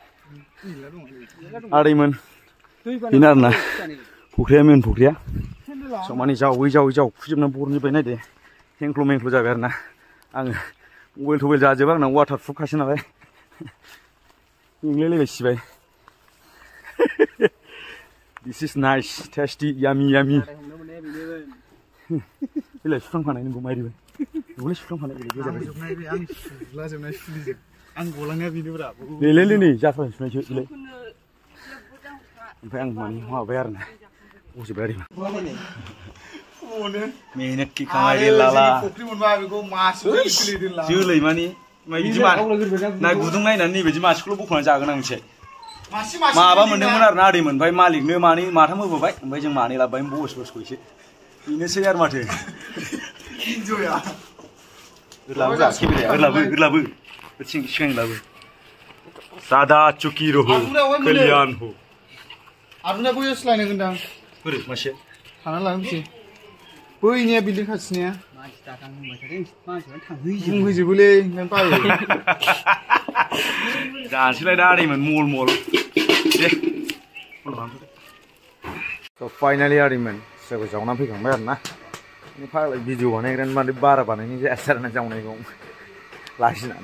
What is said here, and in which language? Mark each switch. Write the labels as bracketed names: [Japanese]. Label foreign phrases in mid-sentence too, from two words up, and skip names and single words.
[Bodo] आदैमोन बेनो आरोना फुख्रिया मेन फुख्रिया स' माने जावै जावखुजोबनानै बरनजोब्बाय नायदे हेंख्ल' मेंख्ल' जाबाय आरोना आङो मबाइल थबाइल जाजोबो आंना [English] water proof [Bodo] खासै नालाय मेंलायलायबाय सिबाय [English] this is nice tasty yummy [Bodo] बेलाय सुफ्रांखानाय नोंखौ मारिबाय बेखौलाय सुफ्रांखानाय आं गलांनाया बेनोब्रा बेलाय नै जाफ्रा सुनायसो बेलाय ओमफ्राय आं माने माबाबाय आरोना गजोब्बाय आरो [Hindi] मेहनत की कमाई [Bodo] लाला फुख्रि मोनबा बेखौ मासे जोलै माने बिदि ना गुदुं नायनानै नैबायदि मासेखौल' बख'नानै जागोन आं मिथिबाय माबा मोनदोंमोन आरोना आदैमोन ओमफ्राय मालिकनो मानै माथाम होबोबाय ओमफ्राय जों मानै लाबोबाय बसखौ एसे बेनोसै आरो माथो इन्जया ओरलाबो सिगां लाबो सादा चुकी रहो कल्याण हो आरुना बोयो स्लाइनो गंदां बोरै मासे थाना लांसै बैनिया बिल्डिं खाथिनिया बुंहैजोबोलै ओंखायनो बायो जानोसैलाय दा आदैमोन मल दे फाइनालि आदैमोन खुसियाखौ जावनानै फैखांबाय आरोना फाग्ला भिडिअ बानायग्रानि माने बारा बानायनाय जायासै आरोना जावनायखौ लाजिनानै